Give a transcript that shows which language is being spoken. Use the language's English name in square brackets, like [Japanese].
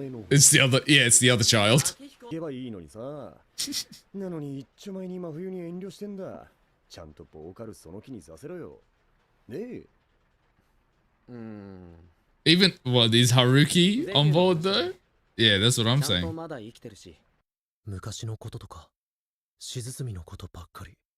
[English] It's the other, yeah, it's the other child. [Japanese] 言えばいいのにさ。なのに一丁前に真冬に遠慮してんだ。ちゃんとボーカルその気にさせろよ。ねえ。 [English] Even, what, is Haruki on board though? Yeah, that's what I'm saying. [Japanese] まだ生きてるし。昔のこととか、しずつみのことばっかり。